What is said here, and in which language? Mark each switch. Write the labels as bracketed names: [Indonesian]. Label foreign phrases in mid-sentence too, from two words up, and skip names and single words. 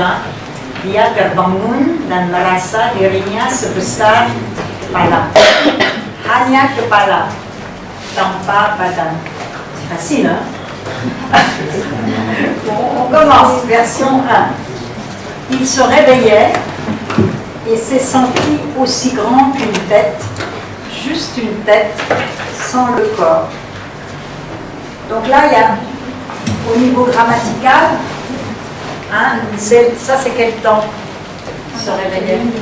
[French] Hein. [Indonesian] Dia terbangun dan merasa dirinya sebesar kepala. Hanya kepala, tanpa badan. [French] C'est facile, hein? On commence, version 1. Il se réveillait et s'est senti aussi grand qu'une tête, juste une tête, sans le corps. Donc là, il y a, au niveau grammatical, hein, ça c'est quel temps se réveiller?